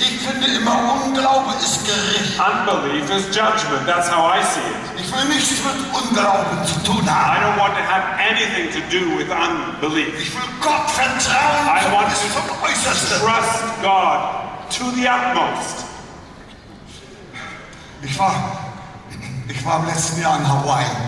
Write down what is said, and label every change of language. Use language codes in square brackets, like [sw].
[de] Ich finde immer, Unglaube ist Gericht. [en] Unbelief is judgment. That's how I see it. [de] Ich will nichts mit Unglauben zu tun [en] I [de] haben. [en] don't want to have anything to do with unbelief. [de] Ich will Gott vertrauen [en] I want [de] bis zum [en] to [de] Äußersten. [en] trust God to the utmost. [de] Ich war im letzten Jahr in Hawaii